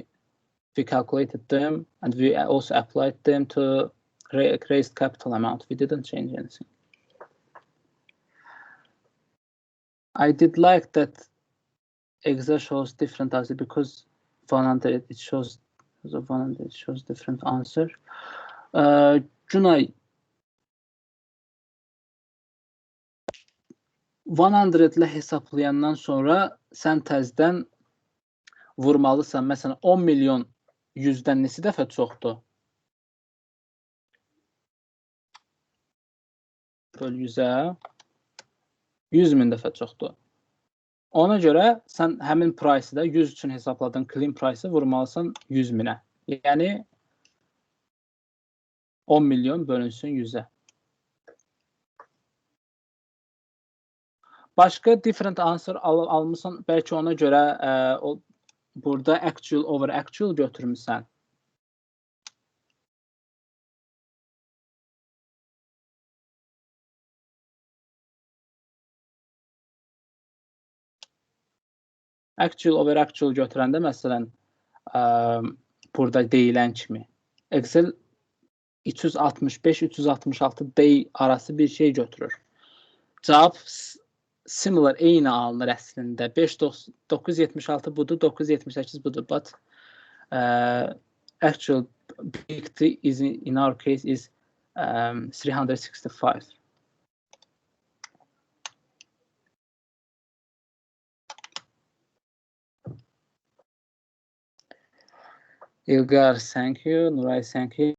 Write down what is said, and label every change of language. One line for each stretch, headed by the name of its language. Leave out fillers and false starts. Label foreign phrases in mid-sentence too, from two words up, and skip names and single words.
English: We calculated them and we also applied them to raised capital amount. We didn't change anything. I did like that Excel shows different answer because 100 it shows 100 it shows different answer.
Azerbaijani: Cunay, 100 ilə hesaplayandan sonra sən təzdən vurmalısan. Məsələn, 10 milyon 100-dən neçə dəfə çoxdur? Böl 100-ə 100.000 dəfə çoxdur. Ona görə sən həmin price-ı da 100 üçün hesabladığın
English: clean price-ı
Azerbaijani: vurmalısan 100.000-ə. Yəni 10 milyon bölünsün 100-ə. Başqa
English: different answer
Azerbaijani: almışsan, bəlkə ona görə burada
English: actual over actual
Azerbaijani: götürmüsən.
English: Actual over actual
Azerbaijani: götürəndə məsələn burada deyilən kimi Excel 365-366 day arası bir şey götürür. Cavab similar, eyni alınır əslində. 976 budur, 978 budur.
English: But actual big T is in our case is 365. Ilgar, thank you. Nuray, thank you.